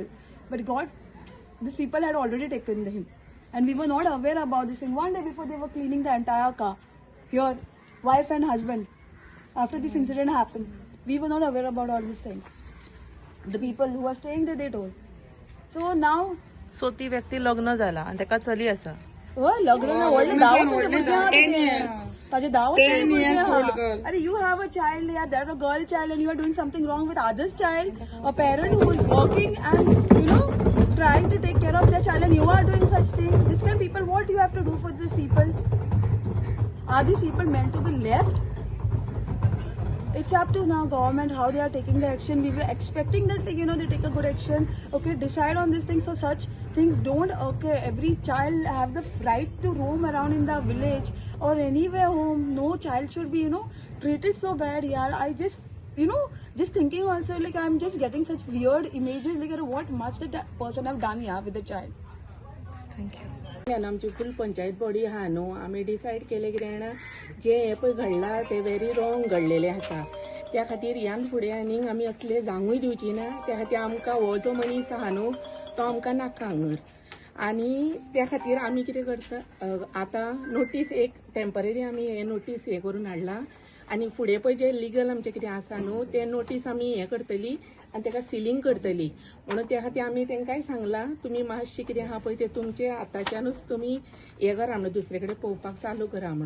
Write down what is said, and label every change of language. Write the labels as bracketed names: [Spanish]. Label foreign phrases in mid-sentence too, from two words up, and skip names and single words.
[English] But God, these people had already taken him. And we were not aware about this thing. One day before they were cleaning the entire car. Here, wife and husband. After this incident happened, we were not aware about all these things. The people who were staying there, they told. So now, [Konkani] सो ती व्यक्ती लग्न झाला आणि ताका चली आसा. लग्न ना व्हडलें दावत [English] 10 years. [Konkani] ताजे दावत [English] 10 years old girl. Are you have a child, yeah, that a girl child, and you are doing something wrong with others' child. A parent who is working and trying to take care of their child, and you are doing such thing. This kind of people, what you have to do for these people? Are these people meant to be left? It's up to now government how they are taking the action. We were expecting that they take a good action. Okay, decide on this thing so such things don't. Okay, every child have the right to roam around in the village or anywhere home. No child should be treated so bad. Yeah, I just just thinking also like I'm just getting such weird images like what must that person have done with the child. थँक्यू. [Konkani] आणि आमची फुल पंचायत बॉडी आहा न्हू आमी डिसायड केले कितें जाणा जे हे पळय घडला ते [English] very wrong [Konkani] घडलेले आसा त्या खातीर ह्यान फुडें आनीक आमी असले जावूंय दिवची ना त्या खातीर आमकां हो जो मनीस आहा न्हू तो आमकां नाका हांगर आनी त्या खातीर आमी कितें करता आतां नोटीस एक टेम्पररी आमी हे नोटीस हे करून हाडला आनी फुडें पळय जे लिगल आमचें कितें आसा न्हू ते नोटीस आमी हे करतली आनी ताका सिलींग करतली म्हणून त्या खातीर आमी तांकांय सांगलां तुमी मातशें कितें आहा पळय ते तुमचे आतांच्यानूच तुमी हे करा म्हणून दुसरे कडेन पळोवपाक चालू करा म्हणून